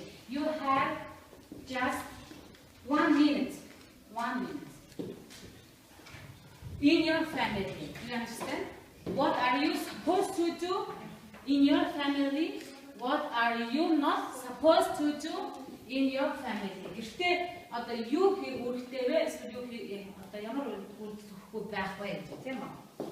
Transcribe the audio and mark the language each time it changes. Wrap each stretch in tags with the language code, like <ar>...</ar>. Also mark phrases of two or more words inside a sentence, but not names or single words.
<en>You have just 1 minute. 1 minute. In your family. Do you understand? What are you supposed to do in your family? What are you not supposed to do in your family?</en> <mn>Гэхдээ одоо юу хийх үүрэгтэй вэ? Эсвэл юу хийх одоо ямар үүрэгтэй байх вэ гэж тийм үү?</mn>